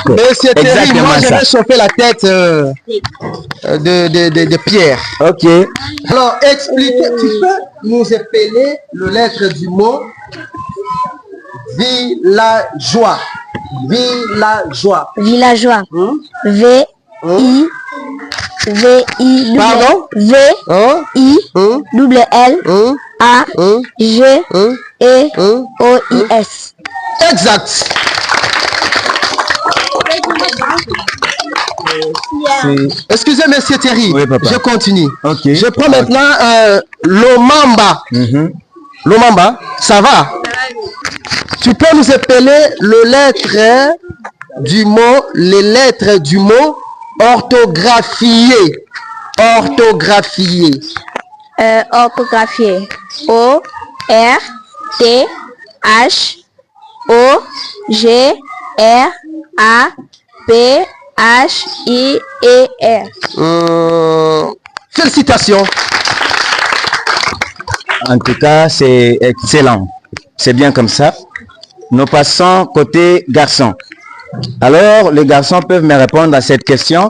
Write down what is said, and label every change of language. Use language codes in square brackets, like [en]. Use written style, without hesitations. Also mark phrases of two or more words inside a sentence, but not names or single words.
[fr] Mais c'est terrible, moi je ça. vais chauffer la tête de Pierre. Ok. Alors, expliquez, tu peux nous appeler le lettre du mot villageois. Villageois. Villageois. V-I, Pardon? V-I-L-L-A-G-E-O-I-S. Exact. Excusez, monsieur Thierry. Oui, papa. Je continue. Ok. Je prends maintenant Lomamba. Lomamba, ça va? Tu peux nous appeler les lettres du mot orthographié. Orthographié. Orthographié. O-R-T-H-O-G-R-A-P-H-I-E-R. Félicitations. En tout cas, c'est excellent. C'est bien comme ça. Nous passons côté garçon. Alors, les garçons peuvent me répondre à cette question.